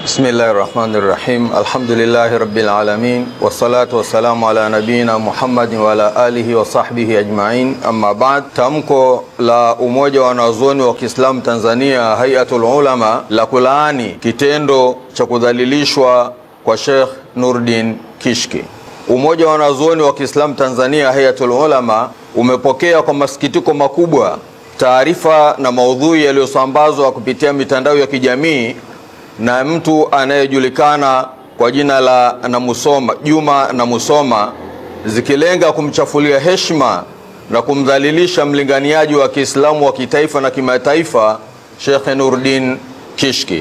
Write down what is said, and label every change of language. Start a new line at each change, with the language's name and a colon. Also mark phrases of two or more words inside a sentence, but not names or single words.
Arabic: بسم الله الرحمن الرحيم الحمد لله رب العالمين والصلاة والسلام على نبينا محمد وعلى آله وصحبه أجمعين. أما بعد.
Swahili: Tamko la Umoja wa Wanazuoni wa Kiislamu Tanzania Hayatul Ulama la kulaani kitendo cha kudhalilishwa kwa Sheikh Nurdin Kishki. Umoja wa Wanazuoni wa Kiislamu Tanzania Hayatul Ulama umepokea kwa masikitiko makubwa taarifa na maudhui yaliyosambazwa kupitia mitandao ya kijamii na mtu anayejulikana kwa jina la Juma Namusoma, zikilenga kumchafulia heshima na kumdhalilisha mlinganiaji wa Kiislamu wa kitaifa na kimataifa Sheikh Nurdin Kishki.